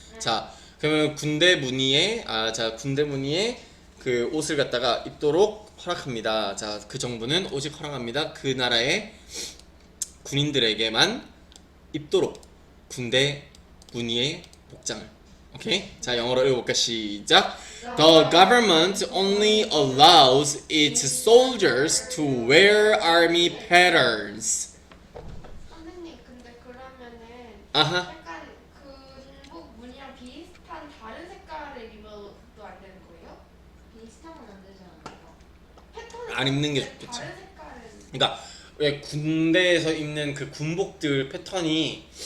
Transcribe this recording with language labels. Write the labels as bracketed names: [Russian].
[Korean] 자, 그러면 군대 무늬에 그 옷을 갖다가 입도록 허락합니다. 자, 그 정부는 오직 허락합니다. 그 나라의 군인들에게만 입도록 군대 무늬의 복장을. 오케이? 자, 영어로 읽어볼까? 시작. [English] The government only allows its soldiers to wear army patterns. [Korean] 선생님, 근데 그러면은 아하. 약간 군복 무늬랑 비슷한 다른 색깔을 입어도 안 되는 거예요? 비슷하면 안 되지 않을까? 패턴이 안 입는 게 근데 좋겠지. 다른 색깔은 그러니까 왜 군대에서 입는 그 군복들 패턴이